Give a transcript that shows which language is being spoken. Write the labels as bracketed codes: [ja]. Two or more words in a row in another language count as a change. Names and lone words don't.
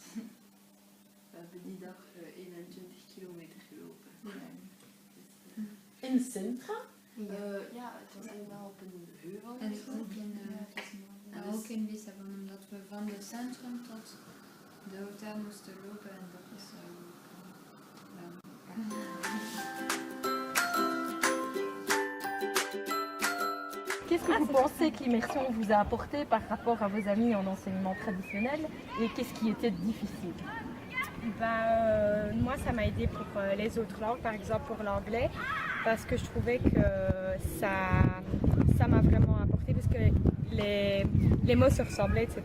[nl] We hebben die dag 21 kilometer gelopen. in Sintra. Ja, het was helemaal op een heuvel. En of zo. ook in Lissabon, omdat we van het centrum tot de hotel moesten lopen en dat is [fr] Qu'est-ce que vous pensez que l'immersion vous a apporté par rapport à vos amis en enseignement traditionnel et qu'est-ce qui était difficile? Moi, ça m'a aidé pour les autres langues, par exemple pour l'anglais, parce que je trouvais que ça m'a vraiment apporté, parce que les mots se ressemblaient, etc.